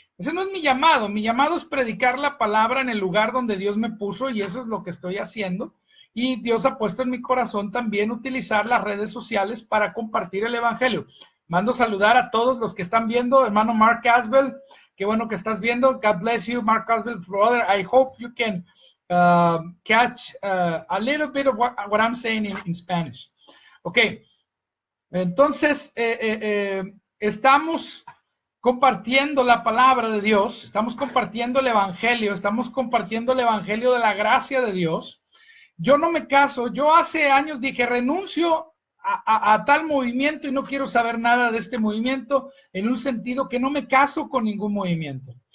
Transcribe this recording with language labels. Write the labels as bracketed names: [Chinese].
[Spanish] Ese no es mi llamado es predicar la palabra en el lugar donde Dios me puso y eso es lo que estoy haciendo. y Dios ha puesto en mi corazón también utilizar las redes sociales para compartir el evangelio. Mando saludar a todos los que están viendo, hermano Mark Asbel, qué bueno que estás viendo. [English] God bless you, Mark Asbel, brother. I hope you can catch a little bit of what I'm saying in Spanish. [Spanish] Okay, entonces estamos compartiendo la palabra de Dios, estamos compartiendo el evangelio, estamos compartiendo el evangelio de la gracia de Dios. Yo no me caso, yo hace años dije renuncio a tal movimiento y no quiero saber nada de este movimiento, en un sentido que no me caso con ningún movimiento.